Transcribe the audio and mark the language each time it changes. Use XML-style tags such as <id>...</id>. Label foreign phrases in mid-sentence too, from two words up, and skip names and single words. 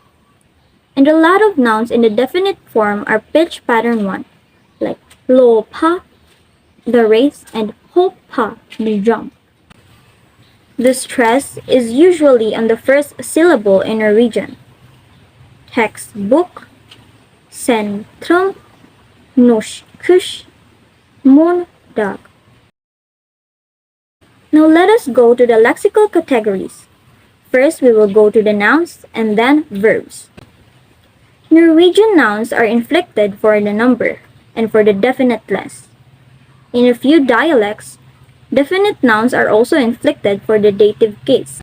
<en>And a lot of nouns in the definite form are pitch pattern 1, like lopa, the race, and hopa, the jump. The stress is usually on the first syllable in Norwegian. Textbook,</en> <no>sentrum, norskkurs, morgendag.</no> <en>Now let us go to the lexical categories. First, we will go to the nouns and then verbs. Norwegian nouns are inflected for the number and for the definite less. In a few dialects, definite nouns are also inflected for the dative case.</en>